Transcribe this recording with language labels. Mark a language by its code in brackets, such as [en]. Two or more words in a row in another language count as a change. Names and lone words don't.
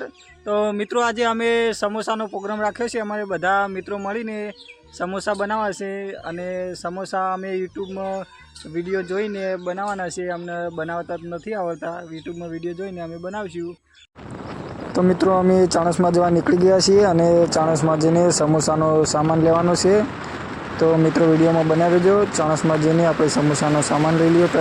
[gu] તો મિત્રો આજ અમે સમોસાનો પ્રોગ્રામ રાખ્યો છે। અમારે બધા મિત્રો મળીને સમોસા બનાવા છે અને સમોસા અમે યૂટ્યૂબ મેં વિડિયો જોઈને બનાવાના છે। અમને બનાવતા નથી આવડતા, યૂટ્યૂબ મેં વિડિયો જોઈને અમે બનાવશું। તો મિત્રો અમે ચાણસ મેં જવા निकળી ગયા છીએ અને ચાણસ મેં જઈને સમોસાનો સામાન લેવાનો છે। તો મિત્રો વિડિયો મેં બને રહેજો। ચાણસ મેં જઈને આપણે સમોસાનો સામાન લઈ લીએ।